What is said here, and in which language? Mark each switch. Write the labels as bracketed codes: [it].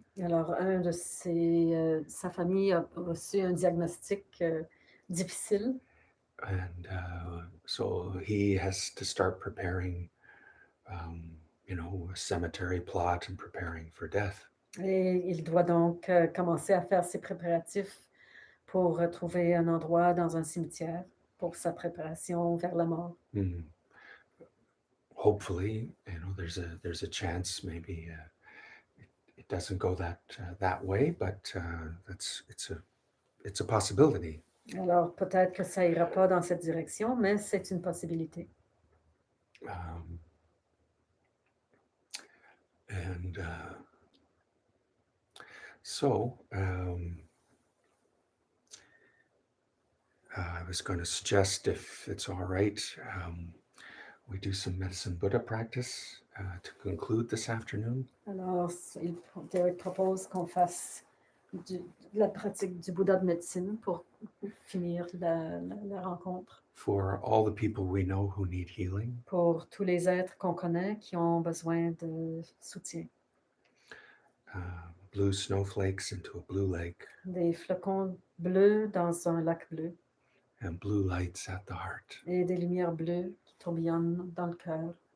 [fr] Alors, un de sa famille a reçu un diagnostic difficile. [en] And so he has to start preparing, a cemetery plot and preparing for death. [fr] Et il doit donc commencer à faire ses préparatifs pour trouver un endroit dans un cimetière pour sa préparation vers la mort. Mm. [en] Hopefully, there's a chance maybe it doesn't go that way, but it's a possibility. [fr] Alors, peut-être que ça ira pas dans cette direction, mais c'est une possibilité. [en] And so I was going to suggest, if it's all right, we do some medicine Buddha practice to conclude this afternoon. [fr] Alors, Derek propose qu'on fasse de la pratique du Bouddha de médecine pour finir la rencontre. [en] For all the people we know who need healing. [fr] Pour tous les êtres qu'on connaît qui ont besoin de soutien. [en] Blue snowflakes into a blue lake. [fr] Des flocons bleus dans un lac bleu. [en] And blue lights at the heart. [fr] Et des lumières bleues qui tourbillonnent dans le cœur.